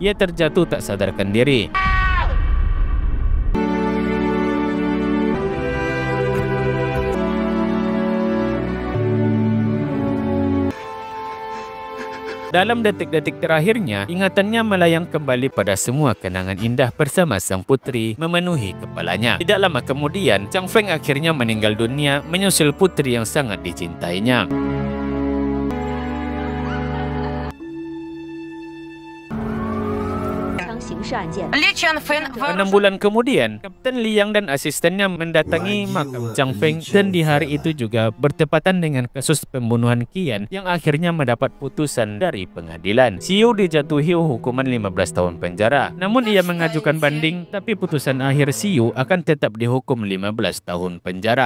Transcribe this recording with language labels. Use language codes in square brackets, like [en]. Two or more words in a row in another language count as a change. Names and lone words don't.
[id] Ia terjatuh tak sadarkan diri. Dalam detik-detik terakhirnya, ingatannya melayang kembali pada semua kenangan indah bersama sang putri memenuhi kepalanya. Tidak lama kemudian, Chang Feng akhirnya meninggal dunia menyusul putri yang sangat dicintainya. [zh] 刑事案件。 Ли Чанфэн [id] 6 bulan kemudian, Kapten Liang dan asistennya mendatangi makam Chang Feng dan di hari itu juga bertepatan dengan kasus pembunuhan Qian yang akhirnya mendapat putusan dari pengadilan. Xiu dijatuhi hukuman 15 tahun penjara. Namun ia mengajukan banding, tapi putusan akhir Xiu akan tetap dihukum 15 tahun penjara.